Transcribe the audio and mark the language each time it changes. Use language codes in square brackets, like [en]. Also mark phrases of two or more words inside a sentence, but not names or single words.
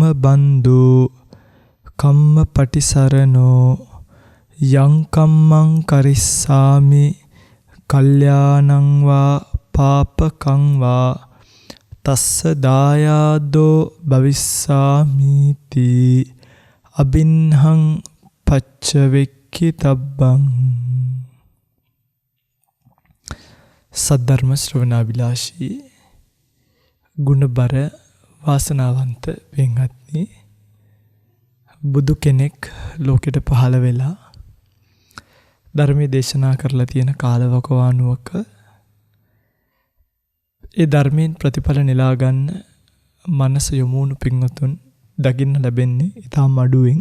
[pi] බන්දු කම්ම පටිසරණෝ යං කම්මං කරිස්සාමි කල්යාණං වා පාපකං වා තස්ස දායාදෝ භවිස්සාමිති අබින්හං පච්චවෙක්ඛිතබ්බං. [si] සද්ධර්ම ශ්‍රවණාබිලාෂී ගුණබර වාසනාවන්ත වෙන්වත්නි, බුදු කෙනෙක් ලෝකෙට පහළ වෙලා ධර්මයේ දේශනා කරලා තියෙන කාලවකවානුවක ඒ ධර්මයෙන් ප්‍රතිඵල නෙලා ගන්න මනස යොමුණු පින්වතුන් දකින්න ලැබෙන්නේ ඉතාම අඩුවෙන්.